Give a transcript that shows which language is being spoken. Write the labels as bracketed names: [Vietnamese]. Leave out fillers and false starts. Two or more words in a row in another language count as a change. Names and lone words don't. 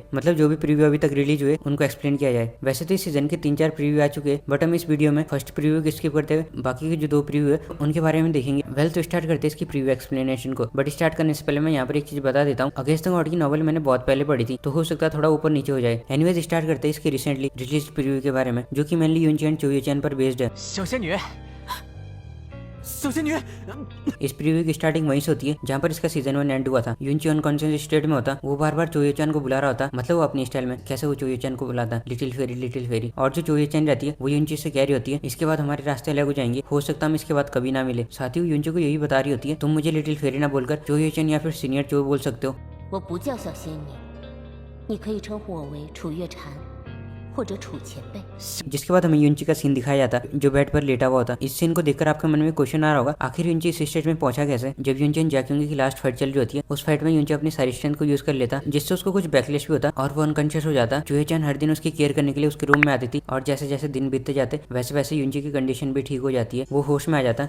[Hindi] मतलब जो भी प्रीव्यू अभी तक रिलीज हुए उनको एक्सप्लेन किया जाए। वैसे तो इस सीजन के 3-4 प्रीव्यू आ चुके हैं, बट हम इस वीडियो में [English] first preview [Hindi] को स्किप करते हुए बाकी के जो 2 प्रीव्यू है उनके बारे में देखेंगे। वेल तो स्टार्ट करते हैं इसकी [English] preview explanation [Hindi] को। बट स्टार्ट करने से पहले मैं यहाँ पर एक चीज बता देता हूँ, अगेंस्ट द गॉड की नॉवल मैंने बहुत पहले पढ़ी थी तो हो सकता है थोड़ा ऊपर नीचे हो जाए। [English] anyways start [Hindi] करते हैं इसके [English] recently release preview [Hindi] के बारे में, जो कि मेनली यूनची एंड चोयूचन पर बेस्ड है। [Chinese] 小仙女，小仙女， [Hindi] इस प्रीव्यू की स्टार्टिंग वहीं से होती है जहाँ पर इसका सीजन 1 एंड हुआ था। यूनची [English] unconscious state [Hindi] में होता, वो बार बार चोयूचन को बुला रहा होता, मतलब वो अपनी स्टाइल में कैसे वो चोयूचन को बुलाता, [English] little fairy. [Hindi] और जो चोयूचन रहती है वो यूनची से कह रही होती है इसके बाद हमारे रास्ते अलग हो जाएंगे, हो सकता हम इसके बाद कभी ना मिले। साथ ही यूनची को यही बता रही होती है तुम मुझे [English] little fairy [Hindi] ना बोलकर चोयूचन या फिर सीनियर चो बोल सकते हो। [Chinese] 我不叫小仙女，你可以称呼我为楚月禅，或者楚前辈。 [Hindi] जिसके बाद हमें यूनची का सीन दिखाया जाता जो बेड पर लेटा हुआ होता। इस सीन को देखकर आपके मन में क्वेश्चन आ रहा होगा आखिर यूनची इस स्टेज में पहुंचा कैसे। जब यूनची एंड जैक्यूंगी की [English] last fight [Hindi] चल रही होती है, उस फाइट में यूनची अपनी सारी स्ट्रेंथ को यूज कर लेता जिससे उसको कुछ बैकलेश भी होता और वो अनकॉन्शियस हो जाता। चोयूचन हर दिन उसकी केयर करने के लिए उसके रूम में आती थी और जैसे जैसे दिन बीतते जाते वैसे वैसे यूनची की कंडीशन भी ठीक हो जाती है, वो होश में आ जाता।